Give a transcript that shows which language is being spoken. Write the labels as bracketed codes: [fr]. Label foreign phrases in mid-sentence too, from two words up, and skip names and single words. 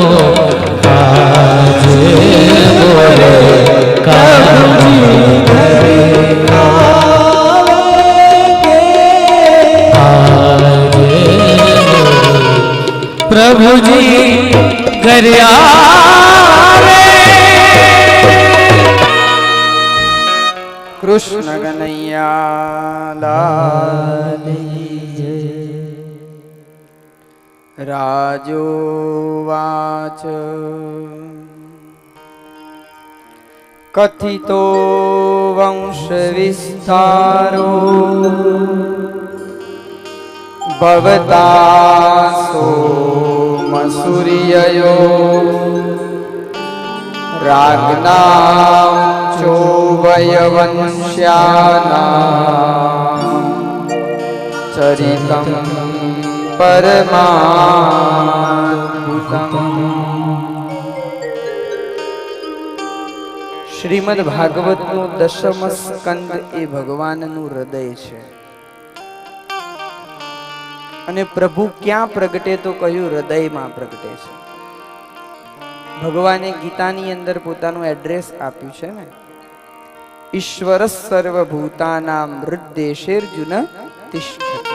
[hi] आज मोरे काम आज प्रभु जी घर आवे। कृष्ण कन्हैया लाल की। [sa] राजोवाच कथितो वंश विस्तारो भवता सोमसूर्ययो राज्ञां चोभयवंश्यानां चरितं परमाद्भुतम्। [gu] શ્રીમદ ભાગવતનું દશમ સ્કંદ એ ભગવાનનું હૃદય છે અને પ્રભુ ક્યાં પ્રગટે તો કહ્યું હૃદયમાં પ્રગટે છે। ભગવાને ગીતાની અંદર પોતાનું એડ્રેસ આપ્યું છે ને, [sa] ईश्वर सर्वभूतानाम हृद्देशेर्जुन तिष्ठति।